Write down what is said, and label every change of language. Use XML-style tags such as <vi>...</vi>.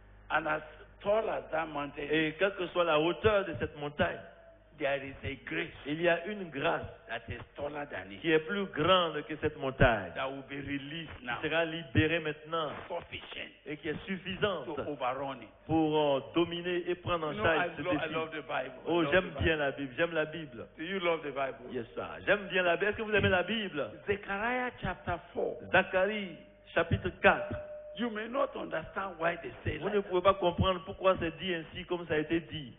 <en>And as tall as that mountain,</en> <fr>Et quelle que soit la hauteur de cette montagne,</fr> <en>there is a grace</en> <fr>il y a une grâce</fr> <en>that is taller than it,</en> <fr>qui est plus grande que cette montagne,</fr> <en>that will be released now,</en> <fr>qui sera libérée maintenant</fr> <en>sufficient</en> <fr>et qui est suffisante</fr> <en>to overrun it.</en> <fr>pour dominer et prendre en</fr> <en>You know, I,</en> <fr>charge ce</fr> <en>I</en> <fr>défi.</fr> <en>love the Bible. I</en> <fr>Oh,</fr> <en>love</en> <fr>j'aime</fr> <en>the Bible.</en> <fr>bien la Bible, j'aime la Bible.</fr> <en>Do you love the Bible? Yes, sir.</en> <fr>J'aime bien la Bible. Est-ce que vous aimez la Bible?</fr> <en>Zechariah chapter 4.</en> <fr>Zacharie, chapitre 4.</fr> <en>You may not understand why they say</en> <fr>Vous</fr> <en>like</en> <fr>ne</fr> <en>that.</en> <fr>pouvez pas comprendre pourquoi c'est dit ainsi comme ça a été dit.</fr>